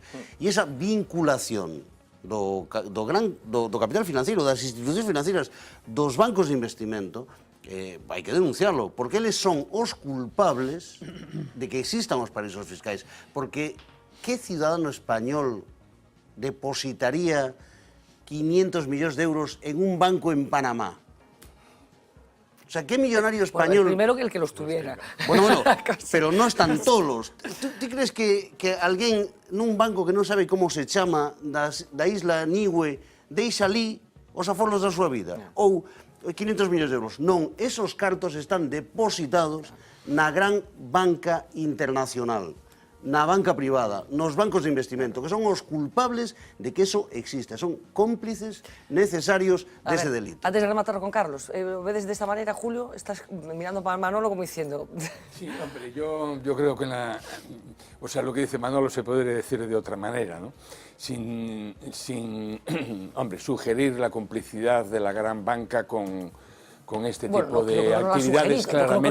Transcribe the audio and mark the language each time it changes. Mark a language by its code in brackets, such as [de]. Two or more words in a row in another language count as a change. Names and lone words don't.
[gl] E esa vinculación do capital financiero, das institucións financieras, dos bancos de investimento, hai que denunciarlo, porque eles son os culpables de que existan os paraísos fiscais. Porque que cidadano español depositaría 500 millóns de euros en un banco en Panamá? [es] O sea, ¿qué millonario español...? Bueno, primero que el que los tuviera. Bueno, pero no están todos. ¿Tú crees que [gl] alguén nun banco que non sabe como se chama da isla Niue deixa ali os aforros da súa vida? Ou 500 millóns de euros? Non, esos cartos están depositados na gran banca internacional, na banca privada, nos bancos de investimento, que son os culpables de que eso exista. Son cómplices necesarios dese delito. Antes de rematar con Carlos, [es] ¿ves de esta manera, Julio? Estás mirando para Manolo como diciendo... Sí, hombre, yo creo que o sea, lo que dice Manolo se podría decir de otra manera, ¿no? Sin hombre, sugerir la complicidad de la gran banca con este tipo de actividades claramente...